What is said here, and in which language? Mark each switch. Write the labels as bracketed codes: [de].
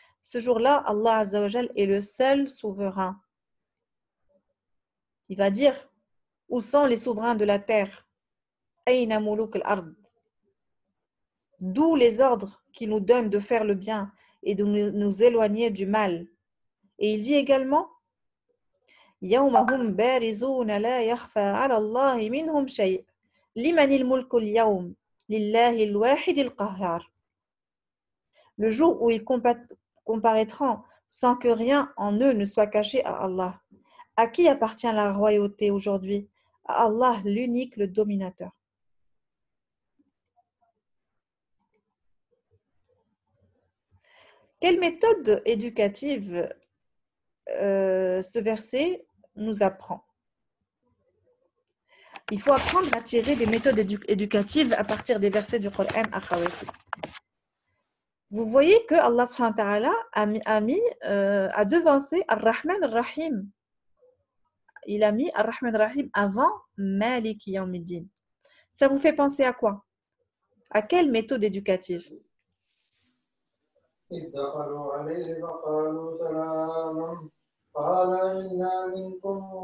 [fr] Ce jour-là, Allah Azza wa Jal est le seul souverain. Il va dire, où sont les souverains de la terre? [ar] Ayna muluk al-ard. [fr] D'où les ordres qui nous donnent de faire le bien et de nous éloigner du mal. Et il dit également [ar] يوم هم بارزون لا يخفى على الله منهم شيء لمن الملك اليوم لله الواحد القهار. [fr] Le jour où ils comparaîtront sans que rien en eux ne soit caché à Allah. À qui appartient la royauté aujourd'hui? À Allah, l'unique, le dominateur. Quelle méthode éducative ce verset nous apprend? Il faut apprendre à tirer des méthodes éducatives à partir des versets du Coran akhawati. Vous voyez que Allah subhanahu wa ta'ala a devancé Ar-Rahman Ar-Rahim. Il a mis Ar-Rahman Ar-Rahim avant Maliki Yawmiddin. Ça vous fait penser à quoi? À quelle méthode éducative? [ar] إذ دخلوا عليه فقالوا سلاما قال إنا منكم